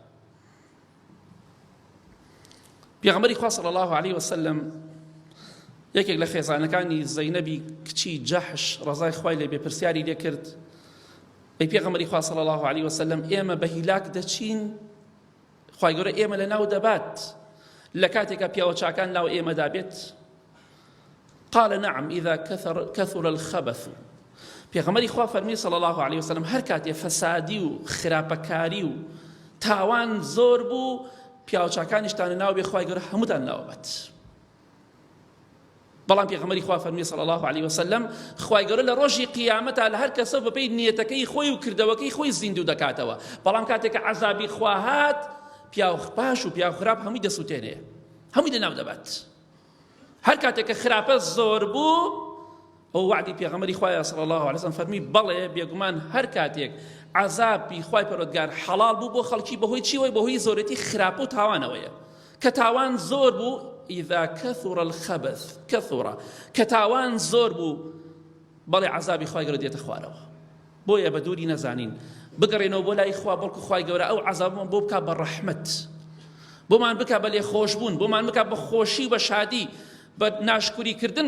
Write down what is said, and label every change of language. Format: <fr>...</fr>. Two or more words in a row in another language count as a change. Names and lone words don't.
<ckb>پێغەمبەری خوا</ckb> <ar>صلی الله علیه وسلم</ar> <ckb>یەکێک لە خێزانەکانی زەینەبی کچی جەحش ڕەزای خوای لێ بێ پرسیاری لێ کرد ئەی پێغەمبەری خوا</ckb> <ar>صلی الله علیه وسلم</ar> <ckb>ئێمە بە هیلاک دەچین خوای گەورە ئێمە لە ناو دەبات لە کاتێکە پیاوە چاکان ناو ئێمەدا بێت</ckb> <ar>قال نعم إذا كثر الخبث</ar> <ckb>پێغەمبەری خوا فەرمی</ckb> <ar>صلی الله علیه وسلم</ar> <ckb>هەر کاتێ فەسادی و خراپەکاری و تاوان زۆر بوو پیاوچاکانیشتانە ناو بێ خوای گەورە هەمووتان ناوەبەت. بەڵام پێغەمبەری خوا فەرمی</ckb> <ar>صلی الله علیه وسلم</ar> <ckb>خوای گەورە لە ڕۆژی قیامەتا لە هەر کەسە بەپێی نیەتەکەی خۆی و کردەوەکەی خۆی زیندوو دەکاتەوە. بەڵام کاتێک کە عەزابی خوا هات پیاو باش و پیاو خراپ هەمووی دەسووتێنێ، هەمووی لەناو دەبات. هەر کاتێک کە خراپە زۆر بوو ئەو وعدی پێغەمبەری خوایە</ckb> <ar>صلی الله علیه وسلم</ar> <ckb>فەرمی بەڵێ بێگومان هەر کاتێک عەزابی خوای پەروەردگار حەڵال بوو بۆ خەڵکی بەهۆی چیوەی بەهۆی زۆرەتی خراپە و تاوانەوەیە. کە تاوان زۆر بوو</ckb> <ar>إذا كثر الخبث كثر</ar> <ckb>كتاوان زۆر بوو بەڵێ عەزابی خوای گەورە دێتە خوارەوە. بۆیە بە دووری نەزانین بگەڕێنەوە بۆ لای خوا بەڵکو خوای گەورە ئەو عەزابمان بۆ بکات بە ڕەحمەت، بۆمان بکات بە لێخۆشبوون، بۆمان بکات بە خۆشی بە شادی بە ناشکوریکردن.</ckb>